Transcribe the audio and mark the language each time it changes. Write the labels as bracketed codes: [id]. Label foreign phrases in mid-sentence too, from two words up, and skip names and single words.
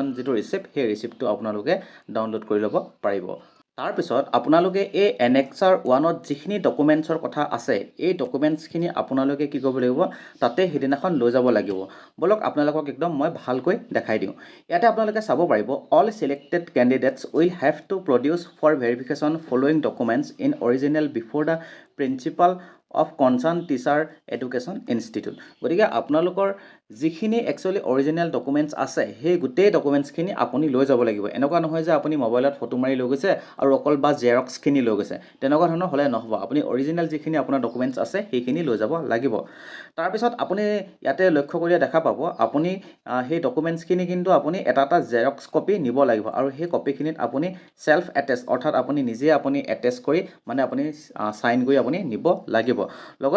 [as] যেটো ৰিসিপ্ট সেই ৰিসিপ্টটো আপোনালোকে ডাউনলোড কৰি ল'ব পাৰিব তাৰ পিছত আপোনালোকে এই এনেক্সাৰ 1 ত যিখিনি ডকুমেন্টছৰ কথা আছে এই ডকুমেন্টছখিনি আপোনালোকে কি কৰিব লাগিব তাতে হিদিনাখন লৈ যাব লাগিব বলক আপোনালোকক একদম মই ভালকৈ দেখাই দিওঁ ইয়াতে আপোনালোকে চাব পাৰিব [en] all selected candidates will have to produce for verification following documents in original before the principal of concerned teacher education institute [as] গতিকে আপোনালোকৰ যিখিনি একচুয়ালি [en] original documents [as] আছে সেই গুটেই ডকুমেন্টছ খিনি আপুনি লৈ যাব লাগিব এনেকুৱা নহয় যে আপুনি মোবাইলত ফটো মাৰি লৈ গৈছে আৰু অকল বা জেৰক্স খিনি লৈ গৈছে তেনেকুৱা ধৰণৰ হলে নহব আপুনি অৰিজিনাল যিখিনি আপোনাৰ ডকুমেন্টছ আছে সেইখিনি লৈ যাব লাগিব তাৰ পিছত আপুনি ইয়াতে লক্ষ্য কৰি দেখা পাব আপুনি সেই ডকুমেন্টছ খিনি কিন্তু আপুনি এটা [en] xerox copy [as] নিব লাগিব আৰু সেই কপিখিনিত আপুনি [en] self attest [as] অৰ্থাৎ আপুনি নিজে আপুনি এটেচ কৰি মানে আপুনি সাইন কৰি আপুনি নিব লাগিব লগতে